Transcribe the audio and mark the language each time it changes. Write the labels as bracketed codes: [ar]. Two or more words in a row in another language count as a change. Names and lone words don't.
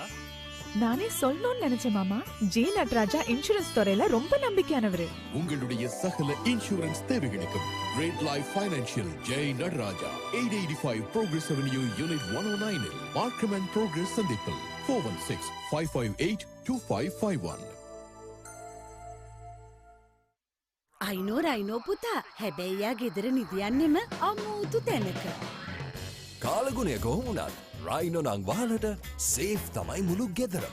[ta] நானே சொல்லணும்னு நினைச்சேன் மாமா. ஜே நட்ராஜா இன்சூரன்ஸ் துறையில ரொம்ப நம்பிக்கையானவரு. உங்களுடைய சகல இன்சூரன்ஸ் தேவைகளுக்கும் கிரேட் லைஃப் ஃபைனான்சியல் ஜெய் நடராஜா 885 Progress Avenue Unit 109 மார்க்கம் அண்ட் ப்ரோக்ரஸ் சந்திப்பில் 416-558-2551. [si] අයිනෝ පුතා හැබැයියා ගෙදර නිදියන්නෙම අමුතු තැනක. කාලගුණය කොහොම වුණත් රයිනෝ නං වහලට සේෆ් තමයි මුළු ගෙදරම.